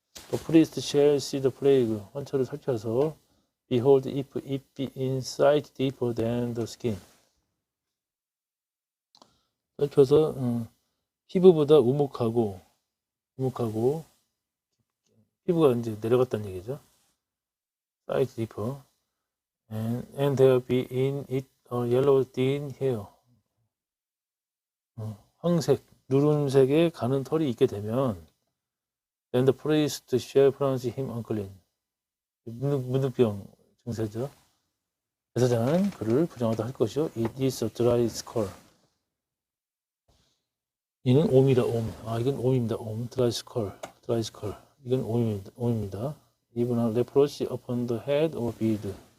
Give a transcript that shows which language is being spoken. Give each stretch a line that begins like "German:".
English: The priest shall see the plague.
Korean: 환처를 살펴서
English: behold if it be inside deeper than the skin.
Korean: 살펴서 피부보다 우묵하고 피부가 이제 내려갔다는 얘기죠.
English: sight deeper. And there be in it a yellow thin hair.
Korean: 황색, 누른색의 가는 털이 있게 되면
English: then the priest shall pronounce him unclean.
Korean: 문득병 증세죠. 제사장은 그를 부정하다 할 것이요.
English: It is a dry skull.
Korean: 이는 옴이다, 옴. 이건 옴입니다. 옴.
English: dry skull.
Korean: 이건 옴입니다.
English: Even a leprosy upon the head or beard.